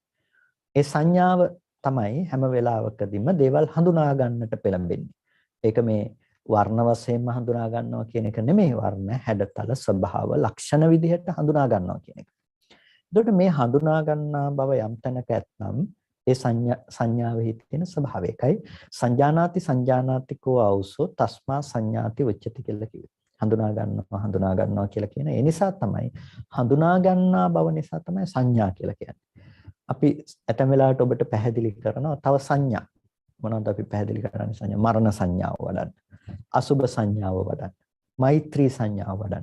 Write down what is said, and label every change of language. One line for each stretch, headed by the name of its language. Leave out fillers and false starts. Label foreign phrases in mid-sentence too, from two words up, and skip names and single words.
Sinhala: ඒ සංඥාව තමයි හැම වෙලාවකදීම දේවල් හඳුනා ගන්නට පෙළඹෙන්නේ. ඒක මේ වර්ණ වශයෙන්ම හඳුනා ගන්නවා කියන එක නෙමෙයි. වර්ණ, හැඩතල, ස්වභාව, ලක්ෂණ විදිහට හඳුනා ගන්නවා කියන එක. එතකොට මේ හඳුනා ගන්නා බව යම් තැනක ඇත්නම් ඒ සංඥාවෙහි තියෙන ස්වභාවයකයි
Pali: සංජානාති සංජානාතිකෝ ආවුසෝ තස්මා සංඥාති උච්චති
Sinhala: කියලා කිව්වේ. හඳුනා ගන්නවා කියලා කියන. ඒ නිසා තමයි හඳුනා ගන්නා බව නිසා තමයි සංඥා කියලා කියන්නේ. අපි ඇතැම් වෙලාවට ඔබට පැහැදිලි කරනවා තව සංඥා. මොනවද අපි පැහැදිලි කරන්නේ සංඥා? මරණ සංඥාව වඩන්න. අසුභ සංඥාව වඩන්න. මෛත්‍රී සංඥාව වඩන්න.